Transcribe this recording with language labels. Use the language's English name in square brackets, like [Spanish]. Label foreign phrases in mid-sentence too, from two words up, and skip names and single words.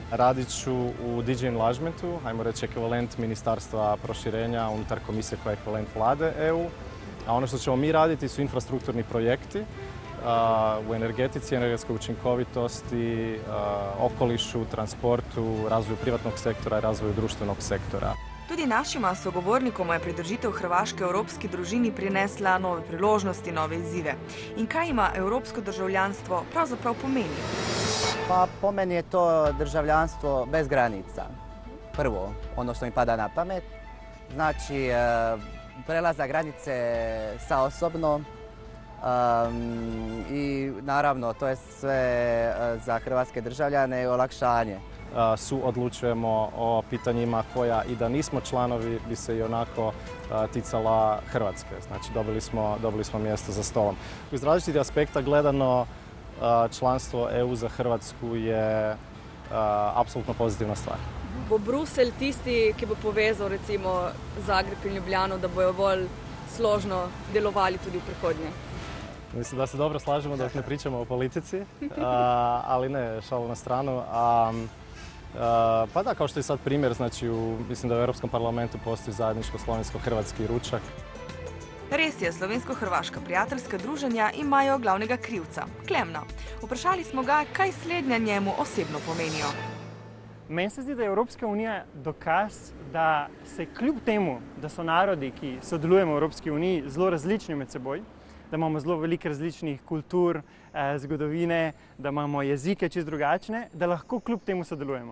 [Croatian] Radit ću u DG Enlargementu, ajmo reći ekvivalent ministarstva proširenja unutar komisije koja je ekvivalent vlade EU. A ono što ćemo mi raditi su infrastrukturni projekti u energetici, energetskoj učinkovitosti, okolišu, transportu, razvoju privatnog sektora i razvoju društvenog sektora. [Slovenian] Tudi našima sogovornikoma je pridružitev Hrvaške evropski družini prinesla nove priložnosti, nove izzive. In kaj ima evropsko državljanstvo pravzaprav pomeni? [Croatian] Pa po meni je to državljanstvo bez granica. Prvo, ono što mi pada na pamet, znači prelazak granice saosobno i naravno to je sve za hrvatske državljane olakšanje. Suodlučujemo o pitanjima koja i da nismo članovi bi se i onako ticala Hrvatske. Znači dobili smo mjesto za stolom. Iz različitih aspekta gledano članstvo EU za Hrvatsku je apsolutno pozitivna stvar. [Slovenian] Bo Bruselj tisti, ki bo povezal recimo Zagreb in Ljubljano, da bojo bolj složno delovali tudi v prihodnje? [Croatian] Mislim da se dobro slažemo dok ne pričamo o politici, ali ne, šalu na stranu. Pa da, kao što je sad primjer, znači mislim da u Europskom parlamentu postoji zajedničko slovensko-hrvatski ručak. [Slovenian] Res je, slovensko-hrvaška prijateljska druženja imajo glavnega krivca, Klemna. Vprašali smo ga, kaj slednja njemu osebno pomenijo. Meni se zdi, da je Evropska unija dokaz, da se kljub temu, da so narodi, ki sodelujemo v Evropski uniji, zelo različni med seboj, da imamo zelo veliko različnih kultur, zgodovine, da imamo jezike čist drugačne, da lahko kljub temu sodelujemo.